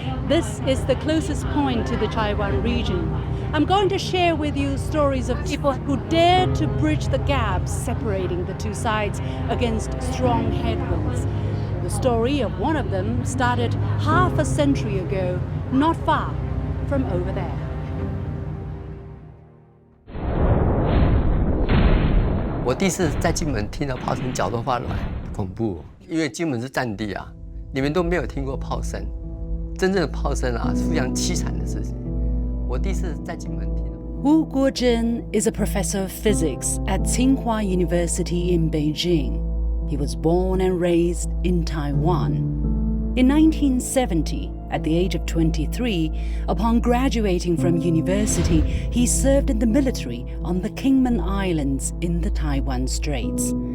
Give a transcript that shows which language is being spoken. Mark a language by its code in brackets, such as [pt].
[en] This is the closest point to the Taiwan region. I'm going to share with you stories of people who dared to bridge the gaps separating the two sides against strong headwinds. The story of one of them started half a century ago, not far from over there. [zh] 我第一次在金门听到炮声，脚都发软，恐怖。因为金门是战地啊，你们都没有听过炮声，真正的炮声啊，是非常凄惨的事情。我第一次在金门听到。 [en] Wu Guozhen is a professor of physics at Tsinghua University in Beijing. He was born and raised in Taiwan. In 1970, at the age of 23, upon graduating from university, he served in the military on the Kingman Islands in the Taiwan Straits.